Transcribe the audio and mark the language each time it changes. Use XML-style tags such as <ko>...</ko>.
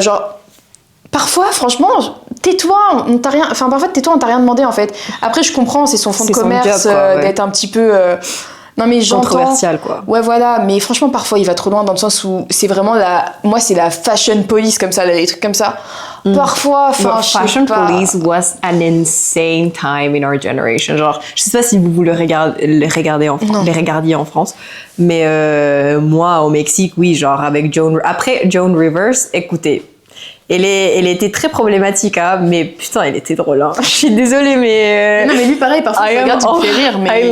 <fr>Genre, parfois, franchement, tais-toi, on t'a rien demandé en fait. Après, je comprends, c'est son fonds de commerce, job, quoi, d'être un petit peu. Non mais j'entends.</fr> <en>controversial, quoi.</en> <fr>Ouais voilà, mais franchement parfois il va trop loin dans le sens où c'est vraiment moi c'est la fashion police comme ça, les trucs comme ça. Parfois, enfin je sais</fr> <en>Fashion</en> <fr>pas.</fr> <en>police was an insane time in our generation.</en> <fr>Genre, je sais pas si vous les regardiez en France, mais moi au Mexique, oui, genre avec Joan Rivers, écoutez. Elle était très problématique, hein, mais putain, elle était drôle. Hein. Je suis désolée, mais... Non, mais lui, pareil, parfois, tu regardes, tu me fais rire, mais...</fr>